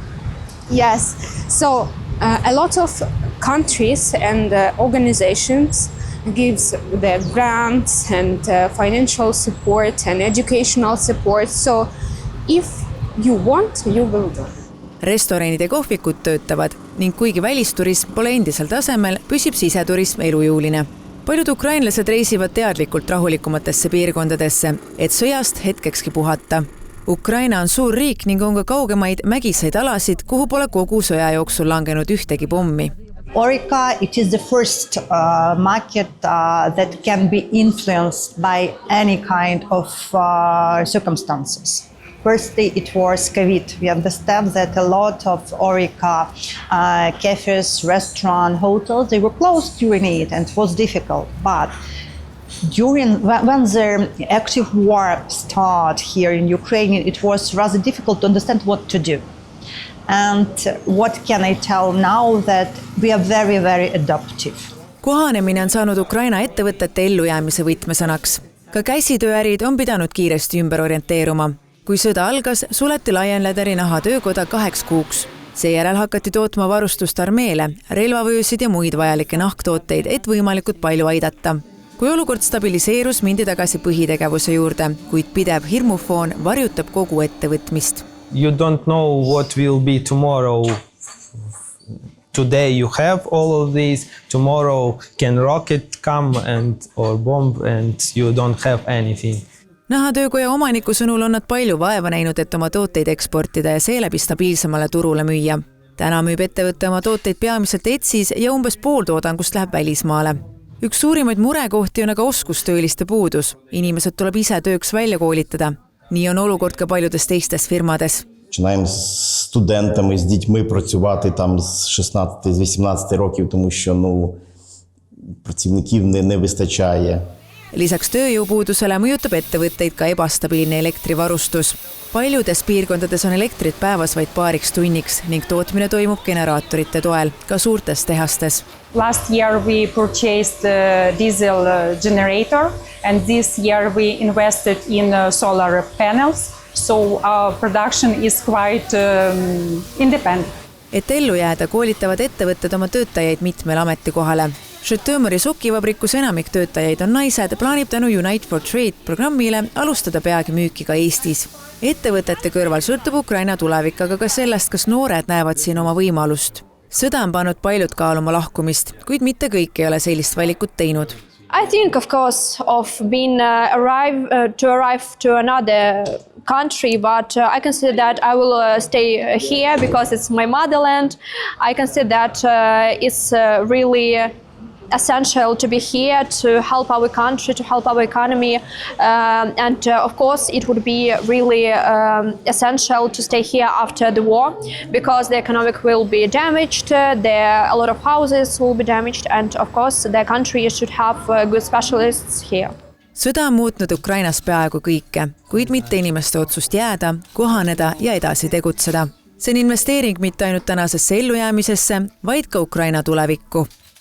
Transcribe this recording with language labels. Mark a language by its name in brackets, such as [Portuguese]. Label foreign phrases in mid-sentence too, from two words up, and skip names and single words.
[English] Yes, so a lot of countries and organizations gives their grants and financial support and educational support. So if you want, you will do. [Estonian] Restoranid ja kohvikud töötavad ning kuigi välisturism pole endisel tasemel, püsib siseturism elujõuline. Paljud ukrainlased reisivad teadlikult rahulikumatesse piirkondadesse, et sõjast hetkekski puhata. Ukraina on suur riik ning on ka kaugemaid mägiseid alasid, kuhu pole kogu sõja jooksul langenud ühtegi pommi. [English] Orica, it is the first market that can be influenced by any kind of circumstances. Firstly, it was COVID. We understand that a lot of Orica cafes, restaurants, hotels, they were closed during it and it was difficult. But when the active war started here in Ukraine, it was rather difficult to understand what to do. And what can I tell now that we are very adaptive. [Estonian] Kohanemine on saanud Ukraina ettevõtete ellujäämise võtmesõnaks. Ka käsitööärid on pidanud kiiresti ümber orienteeruma. Kui sõda algas, suleti Lion Leatheri nahatöökoda 2 kuuks. Seejärel hakati tootma varustust armeele, relvavöösid ja muid vajalikke nahktooteid, et võimalikult palju aidata. Kui olukord stabiliseerus, mindi tagasi põhitegevuse juurde, kuid pidev hirmufoon varjutab kogu ettevõtmist. [English] You don't know what will be tomorrow. Today you have all of these. Tomorrow can rocket come or bomb and you don't have anything. [Estonian] Nahatöökoja omaniku sõnul on nad palju vaeva näinud, et oma tooteid eksportida ja seeläbi stabiilsemale turule müüa. Täna müüb ettevõtte oma tooteid peamiselt Etsis ja umbes pool toodangust läheb välismaale. Üks suurimaid murekohti on aga oskustööliste puudus. Inimesed tuleb ise tööks välja koolitada. Nii on olukord ka paljudes teistes firmades. [Ukrainian] Починаємо з студентами, з дітьми працювати там з 16-18 років, тому що працівників не вистачає. [Estonian] Lisaks tööjõupuudusele mõjutab ettevõtteid ka ebastabiilne elektrivarustus. Paljudes piirkondades on elektrit päevas vaid paariks tunniks ning tootmine toimub generaatorite toel, ka suurtes tehastes. [English] Last year we purchased a diesel generator and this year we invested in solar panels. So our production is quite independent. [Estonian] Et ellu jääda, koolitavad ettevõtted oma töötajaid mitmel ametikohale. Žõtomõri sokivabrikus enamik töötajaid on naised, plaanib tänu Unite for Trade programmile alustada peagi müüki ka Eestis. Ettevõtete kõrval sõltub Ukraina tulevik, aga ka sellest, kas noored näevad siin oma võimalust. Sõda on pannud paljud kaaluma lahkumist, kuid mitte kõik ei ole sellist valikut teinud. [English] I think, of course, of being arrive to another country, but I consider that I will stay here because it's my motherland. I consider that it's really essential to be here to help our country, to help our economy, and of course it would be really essential to stay here after the war because the economic will be damaged, a lot of houses will be damaged, and of course the country should have good specialists here. [Estonian] Sõda on muutnud Ukrainas peaaegu kõike, kuid mitte inimeste otsust jääda, kohaneda ja edasi tegutseda. See on investeering mitte ainult tänasesse ellujäämisesse, vaid ka Ukraina tulevikku.